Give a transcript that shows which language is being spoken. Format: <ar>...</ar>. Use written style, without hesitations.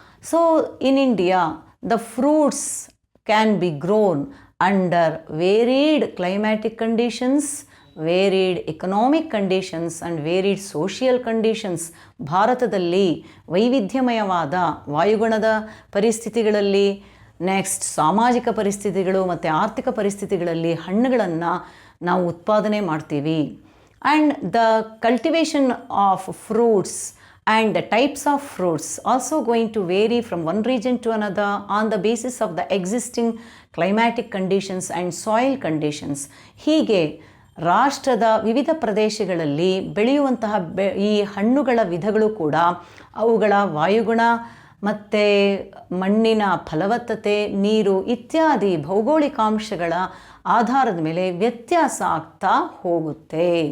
<en>So in India the fruits can be grown under varied climatic conditions, varied economic conditions and varied social conditions.</en> <kn>ಭಾರತದಲ್ಲಿ ವೈವಿಧ್ಯಮಯವಾದ ವಾಯುಗುಣದ ಪರಿಸ್ಥಿತಿಗಳಲ್ಲಿ, next ಸಾಮಾಜಿಕ ಪರಿಸ್ಥಿತಿಗಳು ಮತ್ತು ಆರ್ಥಿಕ ಪರಿಸ್ಥಿತಿಗಳಲ್ಲಿ ಹಣ್ಣುಗಳನ್ನು ನಾವು ಉತ್ಪಾದನೆ ಮಾಡ್ತೀವಿ.</kn> <en>And the cultivation of fruits and the types of fruits also going to vary from one region to another on the basis of the existing climatic conditions and soil conditions.</en> <kn>ಹೀಗೆ ರಾಷ್ಟ್ರದ ವಿವಿಧ ಪ್ರದೇಶಗಳಲ್ಲಿ ಬೆಳೆಯುವಂತಹ ಈ ಹಣ್ಣುಗಳ ವಿಧಗಳು ಕೂಡ ಅವುಗಳ ವಾಯುಗುಣ ಮತ್ತು ಮಣ್ಣಿನ ಫಲವತ್ತತೆ, ನೀರು ಇತ್ಯಾದಿ ಭೌಗೋಳಿಕಾಂಶಗಳ ಆಧಾರದ ಮೇಲೆ ವ್ಯತ್ಯಾಸ ಆಗ್ತಾ ಹೋಗುತ್ತೆ.</kn>